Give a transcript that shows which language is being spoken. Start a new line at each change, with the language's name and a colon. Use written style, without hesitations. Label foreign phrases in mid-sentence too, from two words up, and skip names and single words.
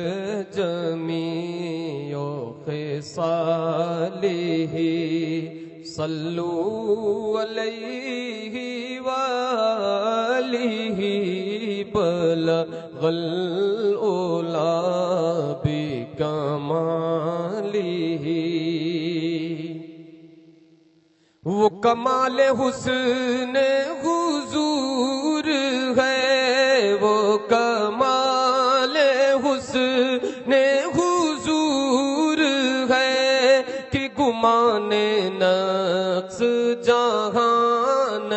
Arabic: جميع خصاله صلوا عليه وآله بلغ الأولى بكماله
Urdu: وہ کمال حسن حضور ہے، وہ کمال حسن حضور ہے کہ گمان نقص جہاں